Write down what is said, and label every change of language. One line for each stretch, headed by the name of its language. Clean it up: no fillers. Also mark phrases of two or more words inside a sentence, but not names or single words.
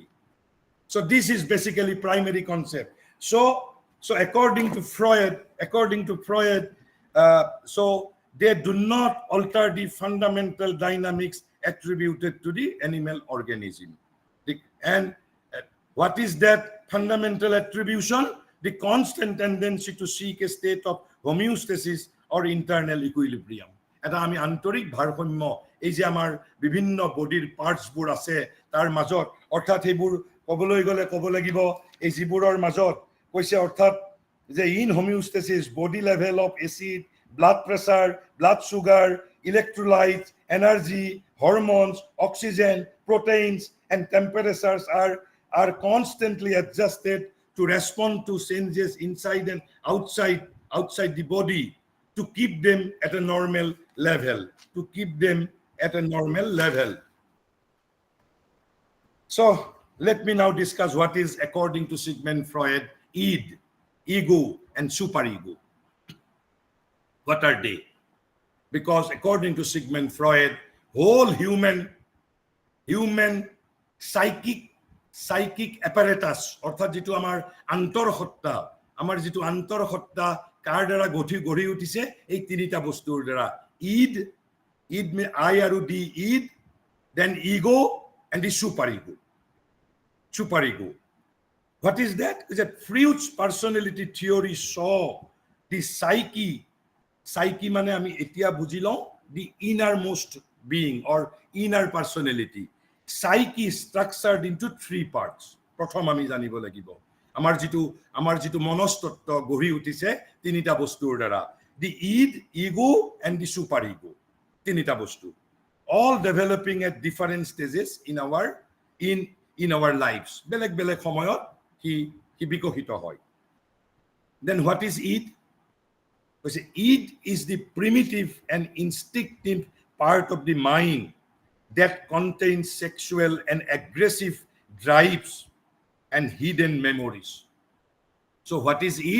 English: So this is basically primary concept. So according to Freud, so they do not alter the fundamental dynamics attributed to the animal organism. And what is that fundamental attribution? The constant tendency to seek a state of homeostasis or internal equilibrium.
Assamese: এটা আমি আন্তৰিক ভাৰসাম্য এই যে আমাৰ বিভিন্ন বডিৰ পাৰ্টছবোৰ আছে তাৰ মাজত, অৰ্থাৎ সেইবোৰ ক'বলৈ গ'লে ক'ব লাগিব এই যিবোৰৰ মাজত কৈছে, অৰ্থাৎ যে
English: in homeostasis body level of acid, blood pressure, blood sugar, electrolytes, energy, hormones, oxygen, proteins, and temperatures are constantly adjusted to respond to changes inside and outside the body to keep them at a normal level. So let me now discuss what is, according to Sigmund Freud, id, ego, and superego. What are they? Because according to Sigmund Freud, whole human psychic apparatus,
Assamese: অর্থাৎ যেটো আমাৰ আন্তৰসত্তা কাৰ দ্বাৰা গঢ়ি উঠিছে এই তিনিটা বস্তুৰ দ্বাৰা.
English: id I আৰু d, id, then ego and the superego. What is that? Is that Freud's personality theory saw the psyche
Assamese: মানে আমি এতিয়া বুজি লওঁ
English: the innermost being or inner personality. Psyche is structured into three parts.
Assamese: প্ৰথম আমি জানিব লাগিব আমাৰ যেটো মনস্তত্ত্ব গঢ়ি উঠিছে তিনিটা বস্তুৰ দ্বাৰা,
English: the id, ego, and the superego.
Assamese: তিনিটা বস্তু,
English: all developing at different stages in our lives.
Assamese: বেলেগ সময়ত হি বিকশিত হয়.
English: Then what is id? Id is the primitive and instinctive part of the mind that contains sexual and aggressive drives and hidden memories. So what is id?